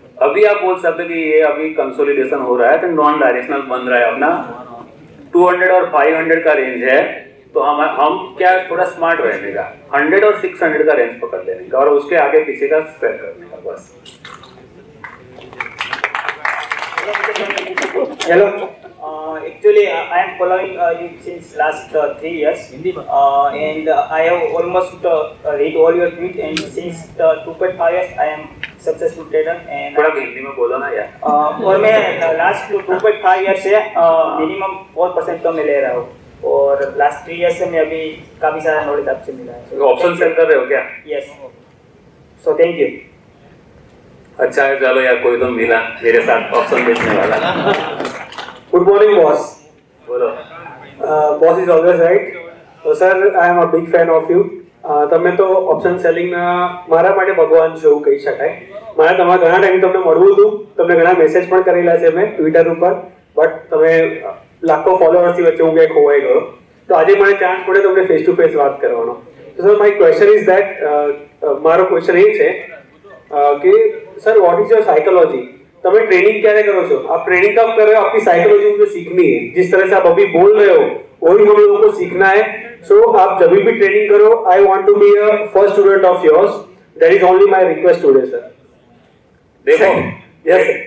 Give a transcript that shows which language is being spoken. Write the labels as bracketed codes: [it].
[hi] अभी आप बोल सकते कि ये अभी कंसोलिडेशन हो रहा है तो नॉन डायरेक्शनल बन रहा है अपना 200 और 500 का रेंज है, तो हम क्या थोड़ा स्मार्ट रहने का 100 और 600 का रेंज पकड़ लेने का और उसके आगे पीछे का स्प्रेड करने का बस। [en] Hello. Actually, I am following you since last 3 years, and I have almost read all your tweets. And since 2.5 years, I am successful trader. And [hi] थोड़ा हिंदी में बोलो ना यार। और मैं लास्ट 2.5 ईयर से मिनिमम 4% कम ले रहा हूँ, और लास्ट 3 ईयर से मैं अभी काफी सारा नॉलेज आपसे मिला है। ऑप्शन सेल कर रहे हो क्या? [en] Yes, so thank you. [hi] अच्छा है, चलो यार कोई तो मिला मेरे साथ ऑप्शन बेचने वाला। [en] Good morning, boss. [gu] બોલો. [en] Boss is always right. So, sir, I am a big fan of you. [gu] તમે તો ઓપ્શન સેલિંગના મારા માટે ભગવાન છો એવું કહી શકાય. મારે તમારા ઘણા ટાઈમ તમને મળવું હતું, તમને ઘણા મેસેજ પણ કરેલા છે મેં ટ્વિટર ઉપર, બટ તમે લાખો ફોલોઅર્સની વચ્ચે હું કંઈ ખોવાઈ ગયો. તો આજે મને ચાન્સ મળે તમને ફેસ ટુ ફેસ વાત કરવાનો. તો [en] sir my question is that, [gu] મારો ક્વેશ્ચન એ છે કે [en] Sir what is your psychology? [gu] તમે [hi] ट्रेनिंग क्या करो [gu] છો? [hi] आप ट्रेनिंग कब कर रहे हो? आपकी साइकोलॉजी मुझे सीखनी है, जिस तरह से आप अभी बोल रहे हो वही हम लोगों को सीखना है। [en] so [hi] आप जब भी ट्रेनिंग करो, [en] I want to be a first student of yours, that is only my request today sir. [hi] देखो [en] yes,